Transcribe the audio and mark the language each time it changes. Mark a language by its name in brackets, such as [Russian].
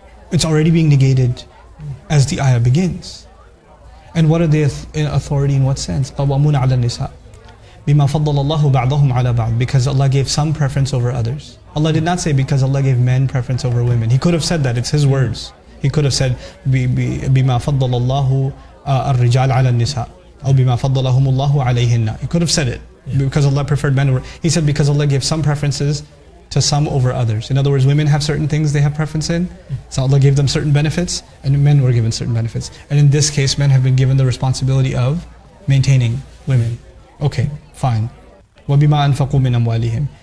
[English] It's already being negated as the ayah begins. And what are they in authority in what sense? [Arabic] قَوَّامُونَ عَلَى النِّسَاءِ بِمَا فَضَّلَ اللَّهُ بَعْضَهُمْ عَلَى بَعْضٍ. [English] Because Allah gave some preference over others. Allah did not say because Allah gave men preference over women. He could have said that, it's His words. He could have said [Arabic] بِمَا فَضَّلَ اللَّهُ الرِّجَالَ عَلَى النِّسَاءِ [English] أو [Arabic] بِمَا فَضَّلَهُمُ اللَّهُ عَلَيْهِنَّ. [English] He could have said it. Because Allah preferred men over. He said because Allah gave some preferences to some over others. In other words, women have certain things they have preference in. So Allah gave them certain benefits, and men were given certain benefits. And in this case, men have been given the responsibility of maintaining women. Okay, fine. [Arabic] وَبِمَا أَنفَقُوا مِنْ أَمْوَالِهِمْ.